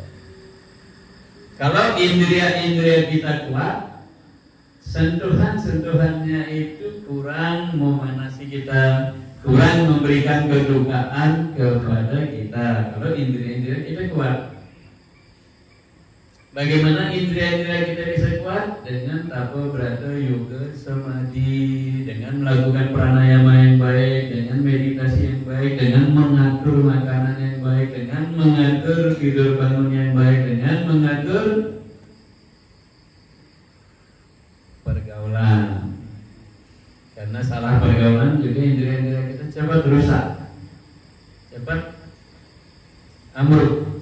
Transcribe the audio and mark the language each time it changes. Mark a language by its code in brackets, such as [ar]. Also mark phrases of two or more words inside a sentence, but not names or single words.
[id] Kalau indria-indria kita kuat, sentuhan-sentuhannya itu kurang memanasi kita, kurang memberikan kedukaan kepada kita. Kalau indria-indria kita kuat. Bagaimana indria-indria kita bisa kuat? Dengan tapo brata yoga samadhi, dengan melakukan pranayama yang baik, dengan meditasi yang baik, dengan mengatur makanan yang baik, dengan mengatur tidur bangun yang baik, dengan mengatur pergaulan. Karena salah pergaulan juga indria-indria kita cepat rusak, cepat ambruk.